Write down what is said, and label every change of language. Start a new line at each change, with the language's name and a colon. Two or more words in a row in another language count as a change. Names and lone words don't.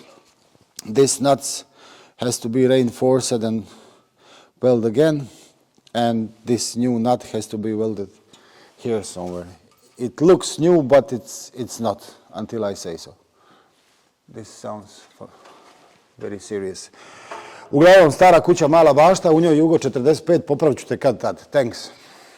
English: These nuts has to be reinforced and weld again, and this new nut has to be welded here somewhere. It looks new, but it's not until I say so. This sounds very serious.
Bosnian: Uglavnom, stara kuća, mala bašta, u njoj Jugo 45, popravit ću te kad tad.
English: Thanks.